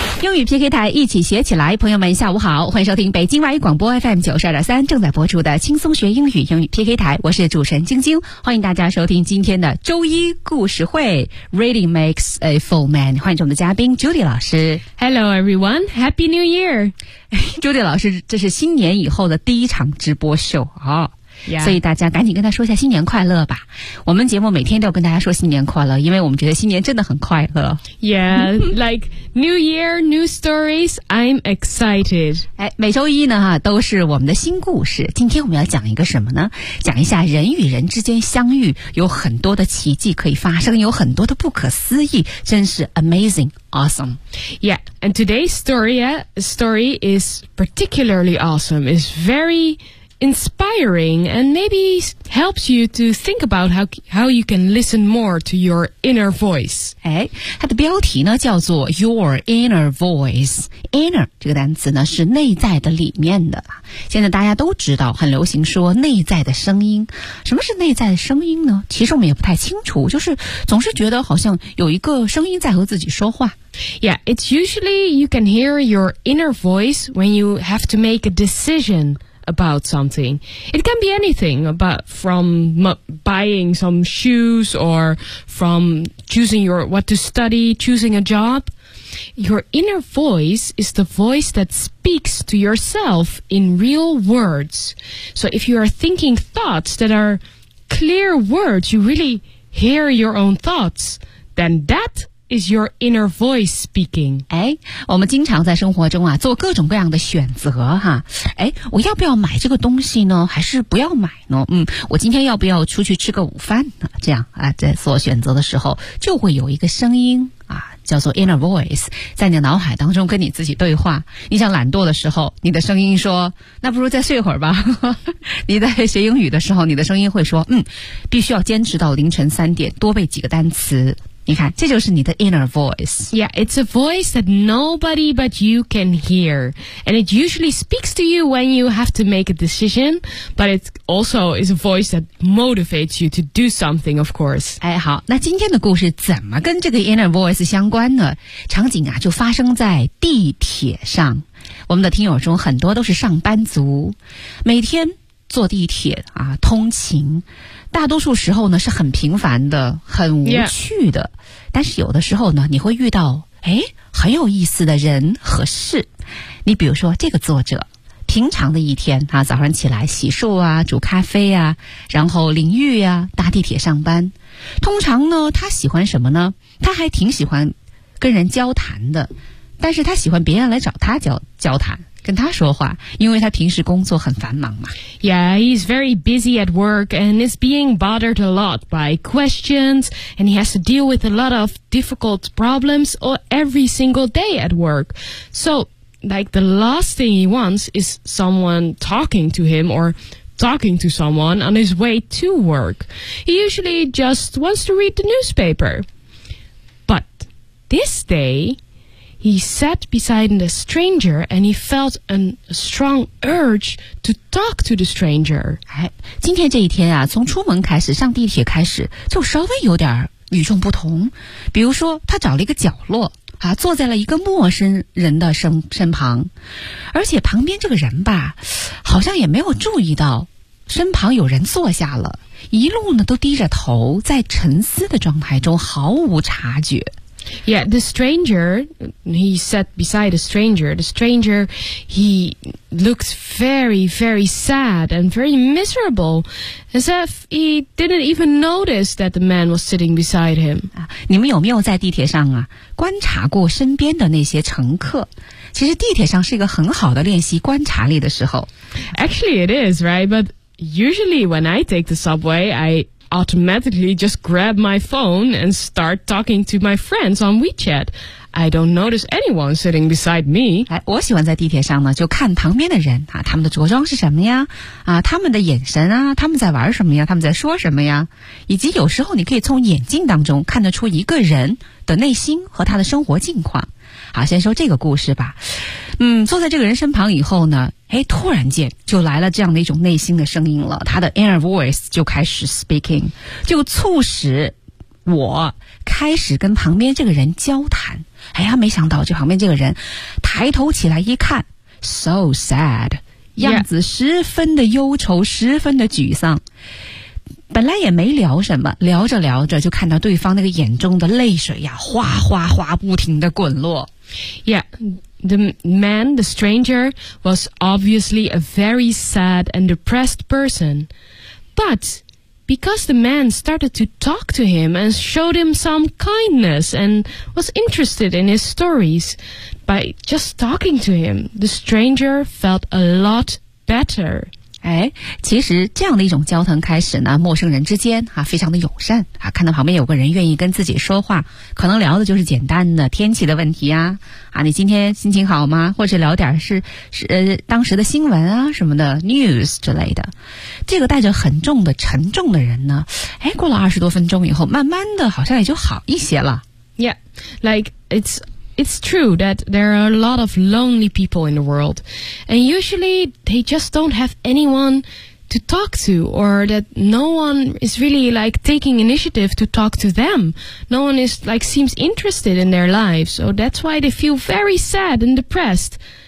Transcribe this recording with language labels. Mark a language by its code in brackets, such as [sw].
[zh] 英语 PK 台一起学起来，朋友们下午好，欢迎收听北京外语广播 FM 92.3正在播出的轻松学英语英语 PK 台，我是主持人晶晶，欢迎大家收听今天的周一故事会 [en] Reading makes a full man， [zh] 欢迎我们的嘉宾 Judy 老师。 [en] Hello everyone, Happy New Year! [zh] Judy 老师，这是新年以后的第一场直播秀啊。 [en] Yeah. [zh] 所以大家赶紧跟他说一下新年快乐吧。我们节目每天都要跟大家说新年快乐，因为我们觉得新年真的很快乐。 [en] Yeah, like New Year, New Stories, I'm excited. [zh] 哎，每周一呢哈，都是我们的新故事。今天我们要讲一个什么呢？讲一下人与人之间相遇，有很多的奇迹可以发生，有很多的不可思议，真是 [en] amazing, awesome. Yeah, and today's story is particularly awesome. It's very... inspiring and maybe helps you to think about how you can listen more to your inner voice. [zh] 哎，它的标题呢叫做 [en] Your Inner Voice. [zh] Inner 这个单词呢是内在的、里面的。现在大家都知道，很流行说内在的声音。什么是内在的声音呢？其实我们也不太清楚，就是总是觉得好像有一个声音在和自己说话。 [en] Yeah, it's usually you can hear your inner voice when you have to make a decision. About something. It can be anything, but from buying some shoes or from choosing your what to study, choosing a job. Your inner voice is the voice that speaks to yourself in real words. So if you are thinking thoughts that are clear words, you really hear your own thoughts, then thatIs your inner voice speaking? [zh] 哎，我们经常在生活中啊做各种各样的选择哈。哎，我要不要买这个东西呢？还是不要买呢？嗯，我今天要不要出去吃个午饭呢？这样啊，在做选择的时候，就会有一个声音啊，叫做 inner voice， 在你的脑海当中跟你自己对话。你想懒惰的时候，你的声音说：“那不如再睡会儿吧。 ”你在学英语的时候，你的声音会说：“嗯，必须要坚持到凌晨3点，多背几个单词。” 你看，这就是你的 inner voice. [en] Yeah, it's a voice that nobody but you can hear. And it usually speaks to you when you have to make a decision. But it also is a voice that motivates you to do something, of course. [zh] 哎，好，那今天的故事怎么跟这个 inner voice 相关呢？场景啊，就发生在地铁上。我们的听友中很多都是上班族，每天坐地铁啊，通勤。大多数时候呢是很平凡的，很无趣的、 [en] yeah. [zh] 但是有的时候呢你会遇到诶很有意思的人和事。你比如说这个作者平常的一天啊，早上起来洗漱啊，煮咖啡啊，然后淋浴啊，搭地铁上班。通常呢他喜欢什么呢？他还挺喜欢跟人交谈的，但是他喜欢别人来找他交谈跟他说话，因为他平时工作很繁忙嘛。 [en] Yeah, he's very busy at work and is being bothered a lot by questions and he has to deal with a lot of difficult problems every single day at work. So, like the last thing he wants is someone talking to him or talking to someone on his way to work. He usually just wants to read the newspaper. But this day, He sat beside a stranger and he felt a strong urge to talk to the stranger. [zh] 今天这一天啊，从出门开始，上地铁开始，就稍微有点与众不同。比如说，他找了一个角落啊，坐在了一个陌生人的身旁，而且旁边这个人吧，好像也没有注意到身旁有人坐下了，一路呢都低着头，在沉思的状态中，毫无察觉。 [en] Yeah, the stranger, he sat beside a stranger. The stranger, he looked very, very sad and very miserable, as if he didn't even notice that the man was sitting beside him. [zh] 你们有没有在地铁上啊，观察过身边的那些乘客？其实地铁上是一个很好的练习观察力的时候。 [en] Actually, it is, right? But usually when I take the subway, I automatically just grab my phone and start talking to my friends on WeChat. I don't notice anyone sitting beside me. [zh] 我喜欢在地铁上呢，就看旁边的人啊，他们的着装是什么呀？啊，他们的眼神啊，他们在玩什么呀？他们在说什么呀？以及有时候你可以从眼镜当中看得出一个人的内心和他的生活境况。好，先说这个故事吧。坐在这个人身旁以后呢，诶，突然间就来了这样的一种内心的声音了，他的 inner voice 就开始 [en] speaking， [zh] 就促使我开始跟旁边这个人交谈。哎呀，没想到这旁边这个人抬头起来一看， [en] so sad， [zh] 样子十分的忧愁，十分的沮丧。本来也没聊什么，聊着聊着就看到对方那个眼中的泪水呀，哗哗哗不停的滚落。 [en] Yeah, the man, the stranger, was obviously a very sad and depressed person. But because the man started to talk to him and showed him some kindness and was interested in his stories, by just talking to him, the stranger felt a lot better. [zh] 哎，其实这样的一种交谈开始呢，陌生人之间啊，非常的友善啊，看到旁边有个人愿意跟自己说话，可能聊的就是简单的天气的问题啊，啊，你今天心情好吗？或者聊点是当时的新闻啊什么的 news 之类的。这个带着很重的沉重的人呢，哎，过了20多分钟以后，慢慢的好像也就好一些了。 [en] Yeah, like it's true that there are a lot of lonely people in the world, and usually they just don't have anyone to talk to, or that no one is really like taking initiative to talk to them. No one is like seems interested in their lives, so that's why they feel very sad and depressed.